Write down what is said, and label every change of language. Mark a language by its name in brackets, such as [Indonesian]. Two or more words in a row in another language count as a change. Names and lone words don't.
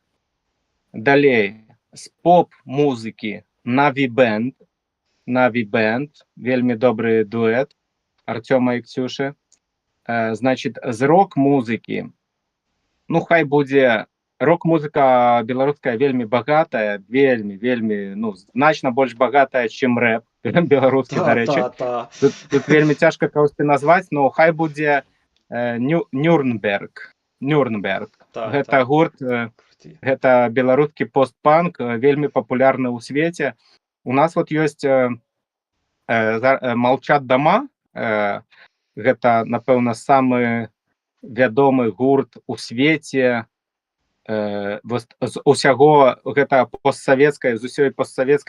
[Belarusian] Далей, з поп-музыкі Наві Бэнд, вельмі добры дуэт Артёма і Ксюшы. Значит, з рок-музыкі ну хай будзе рок-музыка беларуская вельмі багатая, вельмі, ну, значна больш багатая, чым рэп беларускі, [Ukrainian] Та, [Belarusian] дарэчы. [Ukrainian] та, та. [Belarusian] Тут вельмі цяжка кагосьці назваць, но хай будзе Нюрнберг. [Ukrainian] Так, [Belarusian] Гэта [Ukrainian] так. [Belarusian] гурт, [Ukrainian] Круті. [Belarusian] гэта беларускі постпанк, вельмі папулярны ў свеце. У нас вот ёсць «Молчат дома», гэта, напэўна, самы вядомы гурт у свеце з усяго гэта постсавецкай, з усёй постсавецкай